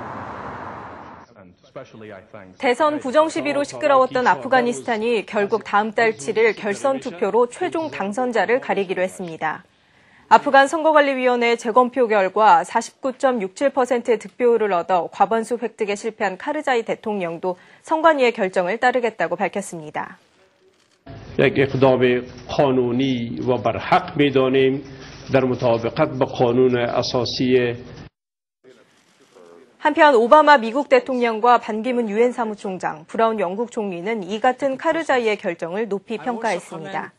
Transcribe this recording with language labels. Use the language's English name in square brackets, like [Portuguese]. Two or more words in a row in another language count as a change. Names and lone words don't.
[Korean] 대선 부정 시비로 시끄러웠던 아프가니스탄이 결국 다음 달 7일 결선 투표로 최종 당선자를 가리기로 했습니다. 아프간 선거관리위원회 재검표 결과 49.67%의 득표율을 얻어 과반수 획득에 실패한 카르자이 대통령도 선관위의 결정을 따르겠다고 밝혔습니다. [Persian] یک اقدام قانونی و برحق می‌دانیم در مطابقت با قانون اساسی. [Korean] 한편 오바마 미국 대통령과 반기문 유엔 사무총장, 브라운 영국 총리는 이 같은 카르자이의 결정을 높이 평가했습니다.